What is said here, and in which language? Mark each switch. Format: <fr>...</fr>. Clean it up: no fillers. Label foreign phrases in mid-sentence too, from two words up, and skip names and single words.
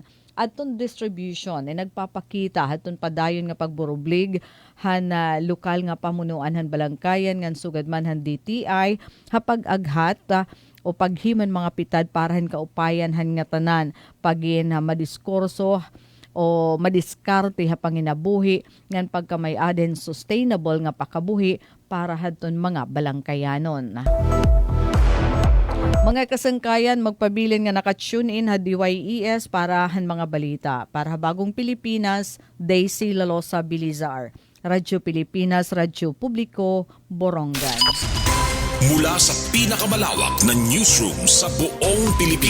<war>Adton distribution ay nagpapakita adton padayon nga pagburublig han lokal nga pamunuan han balangkayan ngan sugad man han DTI hapag aghat o paghiman mga pitad para han kaupayan han nga tanan pagin madiskurso o madiskarte ha panginabuhi ngan pagkamay-aden sustainable nga pakabuhi para hadton mga balangkayanon. Mga kasangkayan, magpabilin nga naka-tune in ha DYES para han mga balita. Para Bagong Pilipinas, Daisy Lalosa Bilizar. Radyo Pilipinas, Radyo Publiko, Borongan.</war> <tl>Mula sa pinakamalawak na newsroom sa buong Pilipinas.</tl>